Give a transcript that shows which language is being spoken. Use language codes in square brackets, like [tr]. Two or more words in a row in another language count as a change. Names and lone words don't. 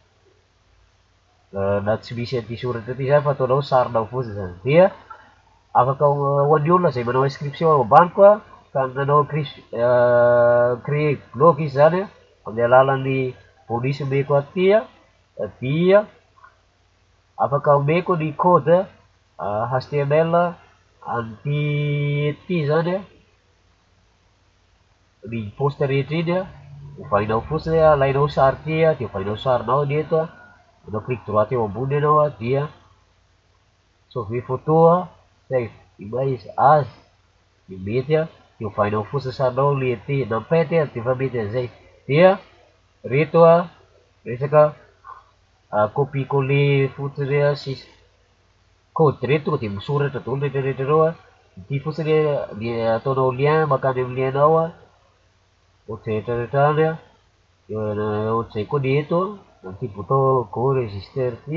[mg] na tsy misy an'ity soratra ty zany fa ataonao sarinao fotsiny zany dia afaka ho an'ny olona zay manao inscription ao ambany koa ka nanao [fr] créer blog [mg] izy zany amin'ny alalan'ny bonus omeko aty dia afaka omeko ny code HTML an'ity ety zany ny poste rehetra iny hovainao fotsiny alainao sary ty dia hovainao sarinao ny eto manao [fr] clic droit [mg] eo ambony ianao dia [fr] sauver photo [en] save image as [mg] dia mety dia hovainao fotsiny sarinao le ety nampety dia efa mety an'izay dia reto resaka [fr] copie coller [mg] fotsiny sisy code reto tonga dia misoratra daholo rehetrarehetra reo ity fotsiny ataonao lien makany amin'ny lienao ohatr'izay rehetrarehetrany ohatr'izay koa ny eto ty bouton [en] go register